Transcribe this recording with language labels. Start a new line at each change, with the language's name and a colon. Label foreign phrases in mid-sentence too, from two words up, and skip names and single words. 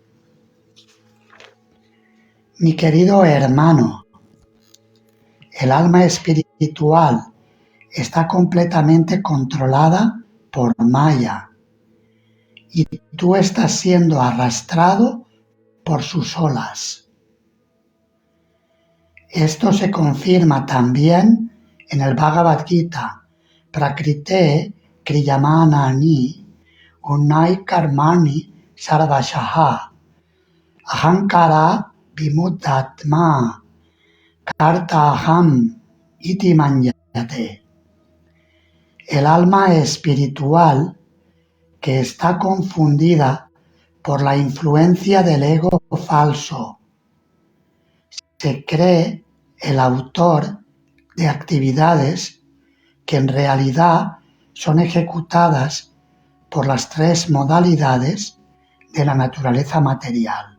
Spanish: Mi querido hermano, el alma espiritual está completamente controlada por Maya y tú estás siendo arrastrado por sus olas. Esto se confirma también en el Bhagavad Gita,
Sanskrit: प्रकृतेः क्रियमाणानि गुणैः कर्माणि सर्वशः अहङ्कार विमूढात्मा कर्ताहम् इति मन्यते.
Spanish: El alma espiritual que está confundida por la influencia del ego falso. Se cree el autor de actividades que en realidad son ejecutadas por las tres modalidades de la naturaleza material.